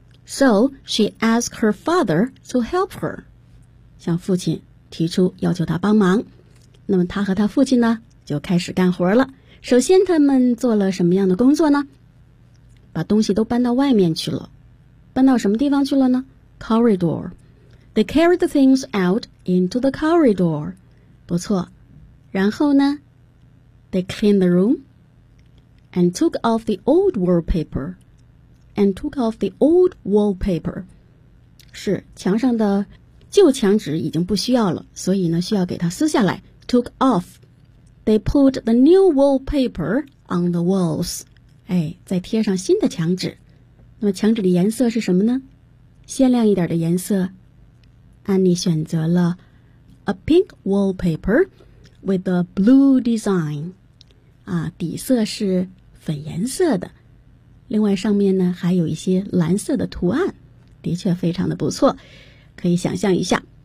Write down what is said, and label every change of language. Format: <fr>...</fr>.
<en>So, she asked her father to help her.</en> <zh>向父亲提出要求他帮忙。那么他和他父亲呢就开始干活了。首先他们做了什么样的工作呢？把东西都搬到外面去了。搬到什么地方去了呢？Corridor.</zh> <en>They carried the things out into the corridor.</en> <zh>不错。然后呢？</zh> <en>They cleaned the room and took off the old wallpaper. And took off the old wallpaper.</en> <zh>是，墙上的旧墙纸已经不需要了，所以呢需要给它撕下来。</zh> <en>Took off. They put the new wallpaper on the walls.</en> <zh>哎，再贴上新的墙纸。那么墙纸的颜色是什么呢？鲜亮一点的颜色。安妮选择了</zh> <en>a pink wallpaper with a blue design.</en> <zh>啊，底色是粉颜色的。另外上面呢还有一些蓝色的图案。的确非常的不错。可以想象一下。</zh>